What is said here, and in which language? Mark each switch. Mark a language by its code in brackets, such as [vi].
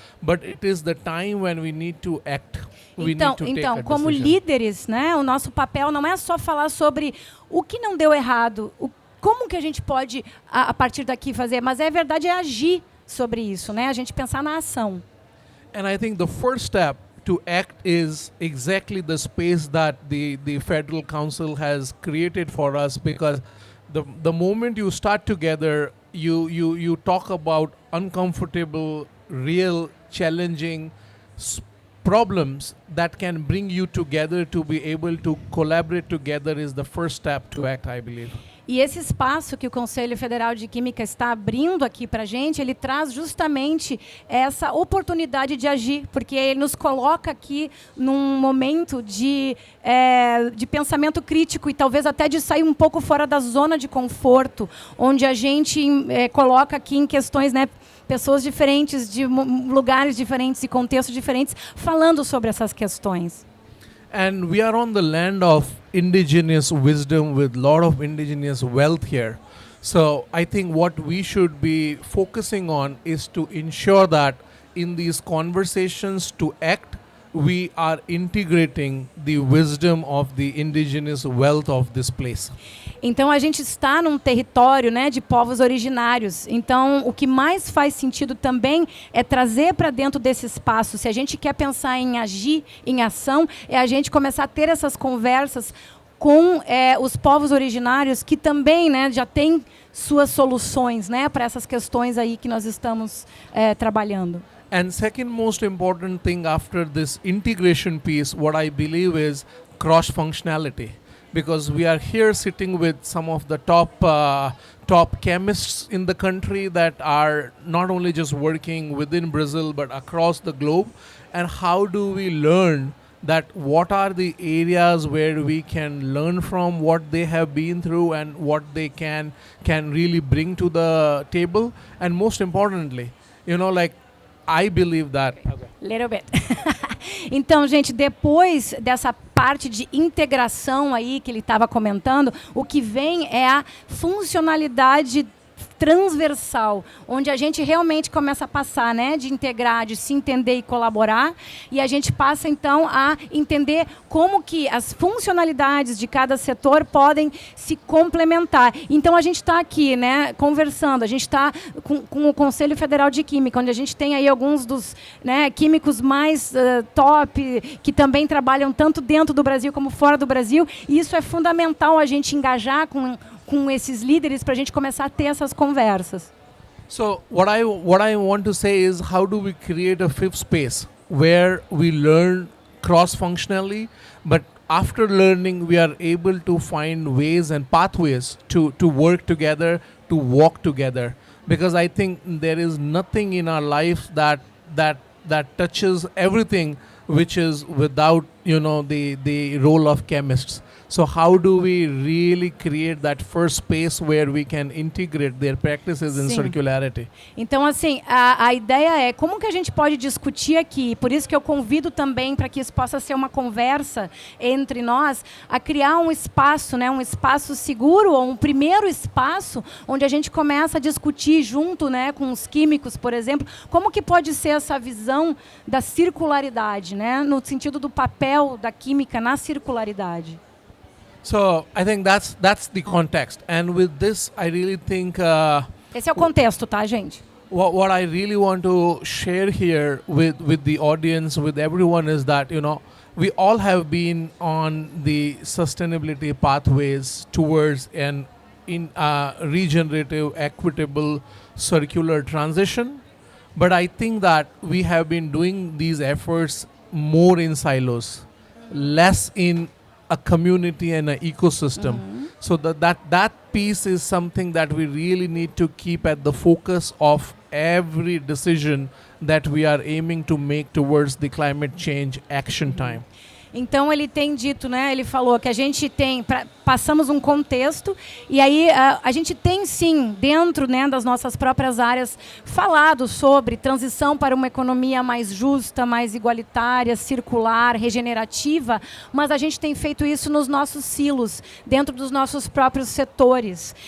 [en] But it is the time when we need to act. [pt] Então, como líderes, né, o nosso papel não é só falar sobre o que não deu errado, como que a gente pode, a partir daqui, fazer, mas é verdade, é agir sobre isso, né, a gente pensar na ação. [en] And I think the first step to act is exactly the space that the Federal Council has created for us, because the moment you start together, you talk about uncomfortable, real, challenging problems that can bring you together to be able to collaborate together is the first step to act, I believe. [pt] E esse espaço que o Conselho Federal de Química está abrindo aqui para a gente, ele traz justamente essa oportunidade de agir, porque ele nos coloca aqui num momento de pensamento crítico e talvez até de sair um pouco fora da zona de conforto, onde a gente coloca aqui em questões, né, pessoas diferentes, de lugares diferentes e contextos diferentes, falando sobre essas questões. [en] And we are on the land of indigenous wisdom with a lot of indigenous wealth here. So I think what we should be focusing on is to ensure that in these conversations to act, we are integrating the wisdom of the indigenous wealth of this place. [pt] Então a gente está num território, né, de povos originários. Então o que mais faz sentido também é trazer para dentro desse espaço. Se a gente quer pensar em agir, em ação, é a gente começar a ter essas conversas com os povos originários que também, né, já têm suas soluções, né, para essas questões aí que nós estamos trabalhando. [en] And second most important thing after this integration piece, what I believe is cross-functionality. Because we are here sitting with some of the top chemists in the country that are not only just working within Brazil but across the globe. And how do we learn that what are the areas where we can learn from what they have been through and what they can really bring to the table? And most importantly, I believe that. Little bit. [pt] Então, gente, depois dessa parte de integração aí que ele estava comentando, o que vem é a funcionalidade transversal, onde a gente realmente começa a passar, né, de integrar, de se entender e colaborar, e a gente passa então a entender como que as funcionalidades de cada setor podem se complementar. Então a gente está aqui, né, conversando, a gente está com o Conselho Federal de Química, onde a gente tem aí alguns dos, né, químicos mais top, que também trabalham tanto dentro do Brasil como fora do Brasil, e isso é fundamental a gente engajar com esses líderes para a gente começar a ter essas conversas. [en] So what I want to say is, how do we create a fifth space where we learn cross-functionally, but after learning we are able to find ways and pathways to work together, to walk together? Because I think there is nothing in our life that touches everything which is without, the role of chemists. So how do we really create that first space where we can integrate their practices in circularity? [pt] Então, assim, a ideia é como que a gente pode discutir aqui, por isso que eu convido também para que isso possa ser uma conversa entre nós, a criar um espaço, né, um espaço seguro, ou um primeiro espaço onde a gente começa a discutir junto, né, com os químicos, por exemplo, como que pode ser essa visão da circularidade, né, no sentido do papel da química na circularidade. [en] So I think that's the context, and with this I really think [pt] Esse é o contexto, tá, gente? [en] what I really want to share here with the audience, with everyone, is that we all have been on the sustainability pathways towards an regenerative, equitable, circular transition, but I think that we have been doing these efforts more in silos, less in a community and an ecosystem. So that piece is something that we really need to keep at the focus of every decision that we are aiming to make towards the climate change action time. [pt] Então ele tem dito, né? Ele falou que a gente tem, passamos um contexto e aí a gente tem sim dentro, né, das nossas próprias áreas falado sobre transição para uma economia mais justa, mais igualitária, circular, regenerativa, mas a gente tem feito isso nos nossos silos, dentro dos nossos próprios setores.